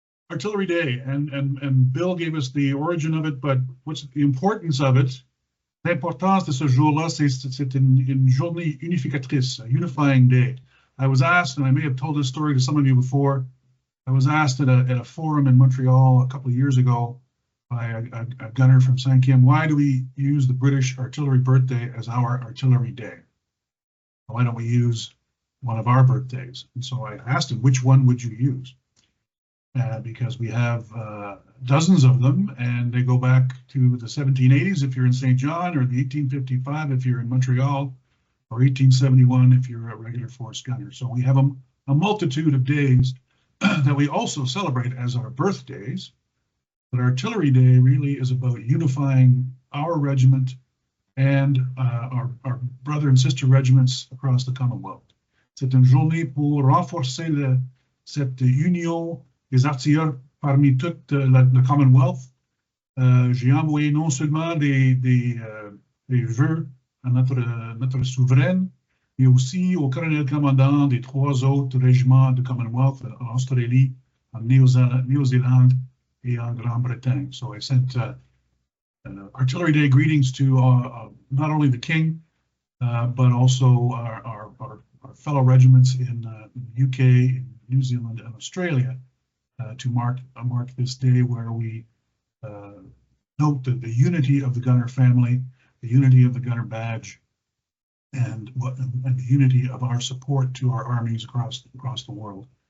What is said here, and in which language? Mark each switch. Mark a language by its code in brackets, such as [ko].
[en] Artillery Day, and Bill gave us the origin of it, but what's the importance of it? [fr] L'importance de ce jour-là, c'est une journée unificatrice, [en] a unifying day. I was asked, and I may have told this story to some of you before, I was asked at a forum in Montreal a couple of years ago by a gunner from 5e, why do we use the British Artillery birthday as our Artillery Day? Why don't we use one of our birthdays? And so I asked him, which one would you use? Because we have dozens of them, and they go back to the 1780s if you're in St. John, or the 1855 if you're in Montreal, or 1871 if you're a regular force gunner. So we have them a multitude of days that we also celebrate as our birthdays. But Artillery Day really is about unifying our regiment and our brother and sister regiments across the Commonwealth. [fr] C'est une journée pour renforcer cette union des artilleurs parmi tout le Commonwealth. J'ai envoyé non seulement des vœux à notre souveraine, mais aussi au colonel commandant des 3 autres régiments de Commonwealth en Australie, en Nouvelle-Zélande et en Grande-Bretagne. [en] So I sent Artillery Day greetings to not only the King, but also our fellow regiments in the UK, in New Zealand, and Australia to mark this day where we note the unity of the gunner family, the unity of the gunner badge, and the unity of our support to our armies across the world.